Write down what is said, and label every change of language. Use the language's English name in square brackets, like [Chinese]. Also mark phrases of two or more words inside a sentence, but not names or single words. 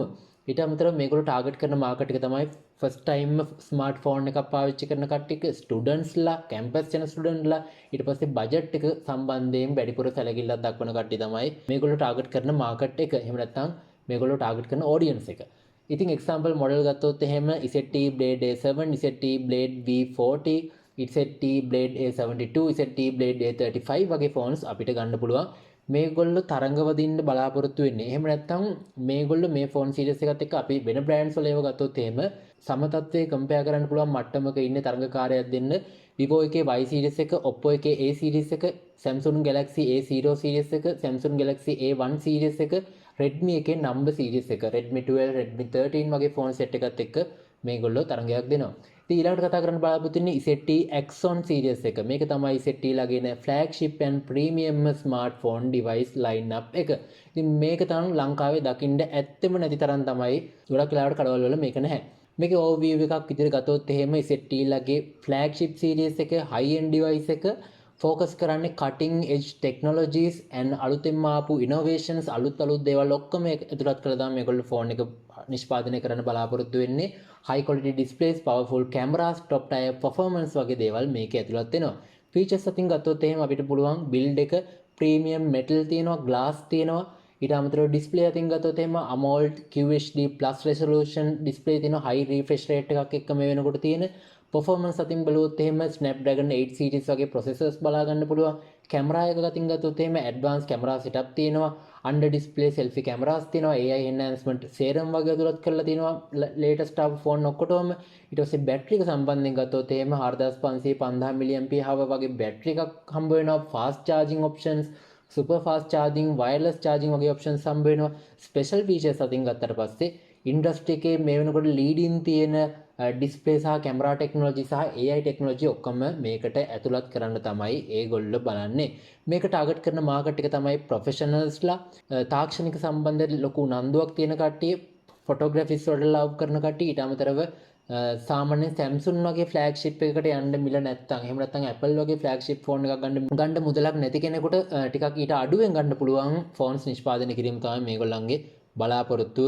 [Sinhala] ඊට අමතරව මේගොල්ලෝ ටාගට් කරන මාකට් එක තමයි [English] first time smartphone [Sinhala] එකක් පාවිච්චි කරන කට්ටියක, ස්ටුඩන්ට්ස්ලා, කැම්පස් යන ස්ටුඩන්ට්ලා, ඊට පස්සේ බජට් එක සම්බන්ධයෙන් වැඩිපුර සැලකිල්ලක් දක්වන කට්ටිය තමයි මේගොල්ලෝ ටාගට් කරන මාකට් එක. එහෙම නැත්නම් මේගොල්ලෝ ටාගට් කරන ඔඩියන්ස් එක. ඉතින් [English] example model [Sinhala] ගත්තොත් එහෙම ZTE Blade A7, ZTE Blade V40, ZTE Blade A72, ZTE Blade A35 වගේ ෆෝන්ස් අපිට ගන්න පුළුවන්. මේගොල්ලෝ තරංගවදින්න බලාපොරොත්තු වෙන්නේ. එහෙම නැත්නම් මේගොල්ලෝ මේ ෆෝන් සීරීස් එකත් එක්ක අපි වෙන බ්‍රෑන්ඩ්ස් වල ඒව ගත්තොත් එහෙම සම තත්ත්වයේ කම්පෙයාර් කරන්න පුළුවන් මට්ටමක ඉන්න තරංගකාරයක් දෙන්න. Vivo එකේ Y series එක, Oppo එකේ A series එක, Samsung Galaxy A0 series එක, Samsung Galaxy A1 series එක, Redmi එකේ [English] number series [Sinhala] එක, Redmi 12, Redmi 13 වගේ ෆෝන් සෙට් එකත් එක්ක මේගොල්ලෝ තරංගයක් දෙනවා. ඉතින් ඊළඟට කතා කරන්න බලාපොරොත්තු වෙන්නේ ZTE Axon series එක. මේක තමයි ZTE ලගේන [English] flagship and premium smartphone device lineup [Sinhala] එක. ඉතින් මේක තමයි ලංකාවේ දකින්න ඇත්තෙම නැති තරම් තමයි ගොඩක් වෙලාවට කඩවල වල මේක නැහැ. මේකේ overview එකක් විදිහට ගත්තොත් එහෙම ZTE ලගේ [English] flagship series [Sinhala] එක [English] high end device [Sinhala] එක focus කරන්නේ [English] cutting edge technologies and [Sinhala] අලුතෙන්ම ආපු innovations, අලුත් දේවල් ඔක්කොම ඇතුළත් කරලා තමයි මේගොල්ලෝ ෆෝන් එක නිෂ්පාදනය කරන්න බලාපොරොත්තු වෙන්නේ. [English] high quality displays, powerful cameras, top tier performance [Sinhala] වගේ දේවල් මේකේ ඇතුළත් වෙනවා. features අතින් ගත්තොත් එහෙම අපිට පුළුවන් build එක [English] premium metal [Sinhala] තියෙනවා, glass තියෙනවා. ඊට අමතරව display අතින් ගත්තොත් එහෙම [English] AMOLED QHD+ resolution display [Sinhala] තියෙනවා, [English] high refresh rate [Sinhala] එකක් එක්ක මේ වෙනකොට තියෙන. performance අතින් බලුවොත් එහෙම Snapdragon 8 series වගේ processors බලා ගන්න පුළුවන්. කැමරා එක අතින් ගත්තොත් එහෙම [English] advanced camera setup [Sinhala] තියෙනවා, [English] under display selfie cameras [Sinhala] තියෙනවා, [English] AI enhancement serum [Sinhala] වගේ අතුලත් කරලා තියෙනවා latest ආපු ෆෝන් ඔක්කොටම. ඊට පස්සේ බැටරි එක සම්බන්ධයෙන් ගත්තොත් එහෙම 4500 5000 mAh වගේ බැටරි එකක් හම්බ වෙනවා, [English] fast charging options, super fast charging, wireless charging [Sinhala] වගේ options හම්බ වෙනවා. [English] special features [Sinhala] අතින් ගත්තට පස්සේ ඉන්ඩස්ට්‍රි එකේ මේ වෙනකොට ලීඩින් තියෙන ඩිස්ප්ලේ සහ [English] camera technology [Sinhala] සහ [English] AI technology [Sinhala] ඔක්කොම මේකට ඇතුළත් කරන්න තමයි ඒගොල්ලෝ බලන්නේ. මේක ටාගට් කරන මාකට් එක තමයි ප්‍රොෆෙෂනල්ස්ලා, තාක්ෂණික සම්බන්ධ ලොකු උනන්දුවක් තියෙන කට්ටිය, ෆොටෝග්‍රැෆිස් වලට ලව් කරන කට්ටිය, ඊට අමතරව සාමාන්‍යයෙන් Samsung වගේ ෆ්ලැග්ෂිප් එකකට යන්න මිල නැත්තම්, එහෙම නැත්නම් Apple වගේ [English] flagship phone [Sinhala] එකක් ගන්න මුදලක් නැති කෙනෙකුට ටිකක් ඊට අඩුවෙන් ගන්න පුළුවන් ෆෝන්ස් නිෂ්පාදනය කිරීම තමයි මේගොල්ලන්ගේ බලාපොරොත්තුව.